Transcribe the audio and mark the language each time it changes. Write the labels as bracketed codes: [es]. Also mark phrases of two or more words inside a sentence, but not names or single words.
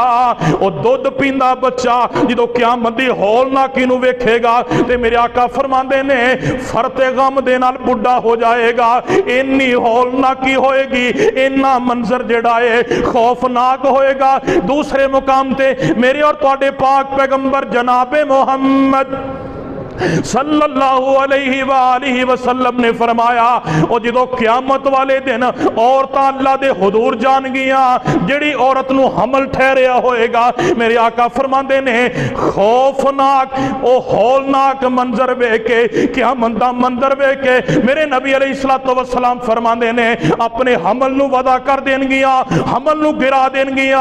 [pa] او ددھ پیندا بچہ جو قیامت دی ہولناکی نوں ویکھے گا تے میرے آقا فرماندے نے فرطے غم دے نال بڈھا ہو جائے گا. انی ہولناکی ہوئے گی، اناں منظر جیہڑا ہے خوفناک ہوئے گا. دوسرے مقام تے میرے اور تہاڈے پاک پیغمبر جنابے محمد [ar] صلى الله عليه وآله وسلم [pa] نے فرمایا، اور جو قیامت والے دن عورتاں اللہ دے حضور جان گیاں، جیہڑی عورت نوں حمل ٹھہریا ہوئے گا، میرے آقا فرماندے نے خوفناک و ہولناک منظر ویکھ کے، قیامت دا منظر ویکھ کے میرے نبی [ar] عليه الصلاة والسلام [pa] فرماندے نے اپنے حمل نوں ودا کر دینگیاں، حمل نوں گرا دینگیاں.